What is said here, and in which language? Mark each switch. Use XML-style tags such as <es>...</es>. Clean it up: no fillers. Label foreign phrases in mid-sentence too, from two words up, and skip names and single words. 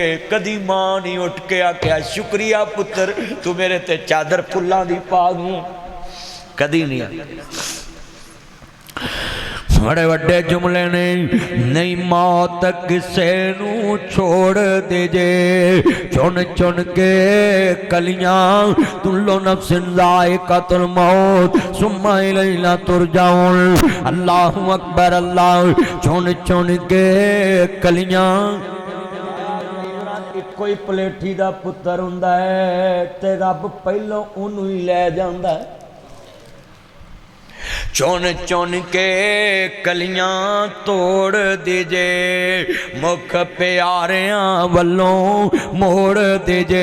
<pa>کدی ماں نئیں اٹھ کے آکھیا شکریہ پتر توں میرے تے چادر پھلاں دی پا گئی، کدی نئیں. بڑے وڈے جملے نیں، نئیں موت کسے نوں چھڈ دے جے، چن چن کے کلیاں</pa> <ar>كل نفس ذائقة الموت ثم إلينا ترجعون. الله أكبر الله,</ar> <pa>چن چن کے کلیاں. کوئی پلیٹھی دا پتر ہندا اے تے رب پہلوں اونہوں ای لے جاندا اے. چن چن کے کلیاں توڑ دیجے، مکھ پیاریاں ولوں موڑ دیجے.</pa>